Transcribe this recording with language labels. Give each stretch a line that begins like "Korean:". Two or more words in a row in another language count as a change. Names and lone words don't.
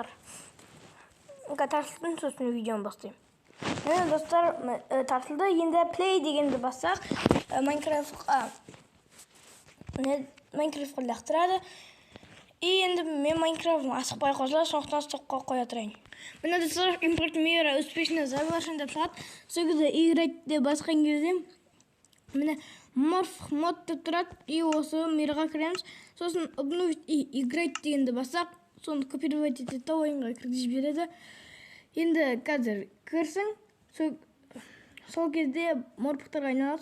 Kazakh: Тартылдым, сосын видеоны бастаймын. Міне, достар, тартылды. Енді play дегенді бассақ, Майнкрафтқа лақтырады. И енді мен Майнкрафтың асықпай қосылады, сондықтан стопқа қоя тұрайын. Міне, достар,
Russian: импорт мира успешно завершен
Kazakh: деп шығады. Сол кезде играть деп басқан кезде міне морф мод деп тұрады. И осы мирға кіреміз. Сосын
Russian: обновить и играть
Kazakh: дегенді бассақ, соны копировать етеді, ойынға кіргізіп жібереді. Енді қазір кірсің, сол кезде морфтарға айналасыз.